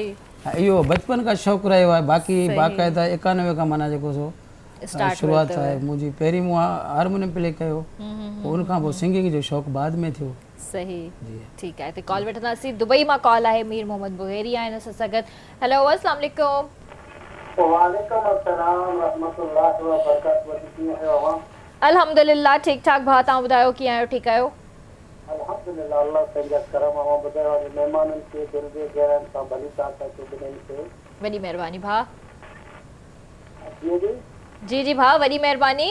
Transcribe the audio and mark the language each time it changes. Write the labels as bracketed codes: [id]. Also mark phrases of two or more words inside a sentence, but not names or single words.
[sd] हा, इहो बचपन खां शौक़ु रहियो आहे। बाक़ी बाक़ाइदा 91 खां माना जेको सो शुरूआत आहे मुंहिंजी। पहिरीं मूं हारमोनियम प्ले कयो, पोइ उनखां पोइ सिंगिंग जो शौक़ु बाद में थियो। सही ठीकु आहे। हिते कॉल वठंदासीं। दुबई मां कॉल आहे, मीर मोहम्मद बुहेरी आहिनि असां सां गॾु। [ar] हेलो السلام عليكم. عليكم السلام رحمة الله وبركاته. [sd] कीअं आहियो अवां? अल्हम्दुलिल्लाह ठीक ठाक भाउ, तव्हां ॿुधायो कीअं आहियो? ठीकु आहियो? अल्हम्दुलिल्लाह, अल्लाह पंहिंजा करम। अवां ॿुधायो अॼु महिमाननि खे दिलि जे गहराइनि सां भली था कयो ॿिन्हिनि खे। वॾी महिरबानी भाउ। जी जी जी जी भाउ, वॾी महिरबानी।